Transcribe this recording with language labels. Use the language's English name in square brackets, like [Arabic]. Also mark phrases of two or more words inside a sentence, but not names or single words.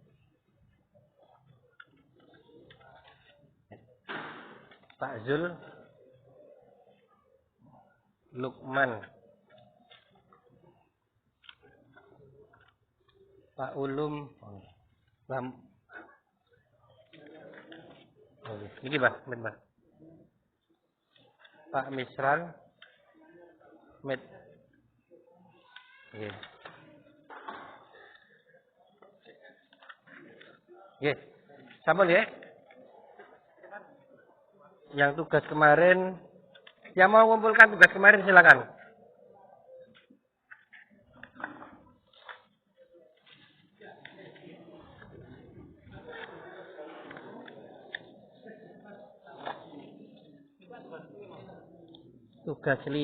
[Indonesian] Pak Zul. Lukman. Pak Ulum. Ini Mbak. Pak Misran. Met. [Javanese] Nggih. Nggih. Sampun ya. [Indonesian] Yang tugas kemarin, yang mau mengumpulkan tugas kemarin silakan. Tugas 5.